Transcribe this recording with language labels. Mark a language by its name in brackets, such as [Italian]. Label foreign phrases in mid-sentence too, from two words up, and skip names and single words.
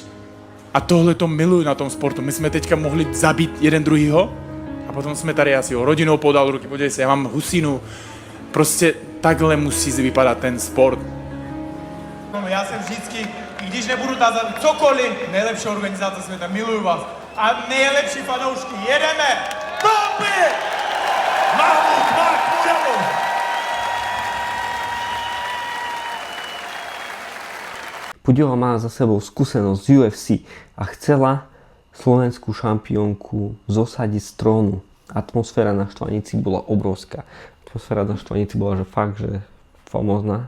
[Czech] A tohle to miluji na tom sportu. My jsme teďka mohli zabít jeden druhýho a potom jsme tady asi o rodinou podal ruky, podívej se, já mám husinu. Prostě takhle musí vypadat ten sport. Já jsem vždycky, i když nebudu tázat cokoliv, nejlepší organizace světa, miluju vás. A nejlepší fanoušky, jedeme! Bomby! Mahmud Makhmuradov! [Slovak] Pudilova má za sebou skúsenosť z UFC a chcela slovenskú šampiónku zosadiť z trónu. Atmosféra na Štvanici bola obrovská. Atmosféra na Štvanici bola, že fakt, že famózna.